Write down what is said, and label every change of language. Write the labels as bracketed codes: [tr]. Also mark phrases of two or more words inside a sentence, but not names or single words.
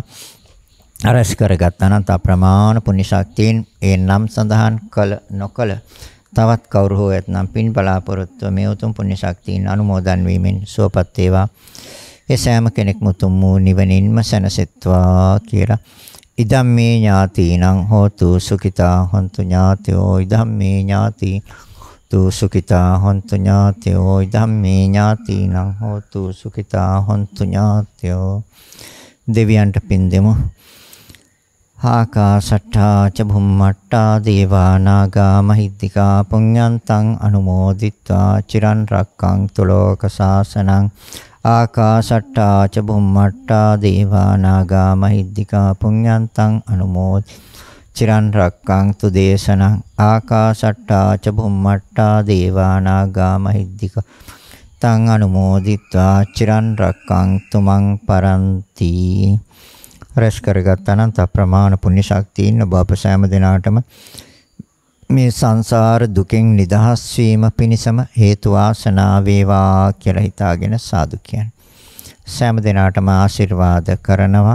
[si] අරස් කරගත් අනන්ත අප්‍රමාණ පුණ්‍ය ශක්තියින් ඒ නම් සඳහන් කළ නොකළ තවත් කවුරු හෝ ඇතනම් පින් බලාපොරොත්තු මේ උතුම් පුණ්‍ය ශක්තියින් අනුමෝදන් වීමෙන් සුවපත් වේවා. ඒ සෑම කෙනෙක්ම උතුම් වූ නිවනින්ම සැනසෙත්වා කියලා. [pi] ඉදම්මේ ඥාතිනං හෝතු සුඛිතා හොන්තු ඥාතයෝ ඉදම්මේ ඥාති තු සුඛිතා හොන්තු ඥාතයෝ ඉදම්මේ ඥාතිනං හෝතු සුඛිතා හොන්තු ඥාතයෝ. [si] දෙවියන්ට පින් දෙමු. [pi] ආකාශට්ටා ච භුම්මට්ටා දේවා නාග මහිද්దికා පුඤ්ඤන්තං අනුමෝදිත්වා චිරන් රක්ඛන්තු ලෝක සාසනං. ආකාශට්ටා ච බුම්මට්ටා දේවා නාග මහිද්దికා පුඤ්ඤන්තං අනුමෝදිත්වා චිරන් රක්ඛන්තු දේශනං. ආකාශට්ටා ච බුම්මට්ටා දේවා නාග මහිද්దికා තං අනුමෝදිත්වා චිරන් රක්ඛන්තු මං පරන්ති. [si] රැස් කරගත් අනන්ත ප්‍රමාණ පුණ්‍ය ශක්තියින් ඔබ අප සෑම දිනාටම මේ සංසාර දුකෙන් නිදහස් වීම පිණිසම හේතු වාසනා වේවා කියලා හිතාගෙන සාදු කියන්නේ. සෑම දිනාටම ආශිර්වාද කරනවා.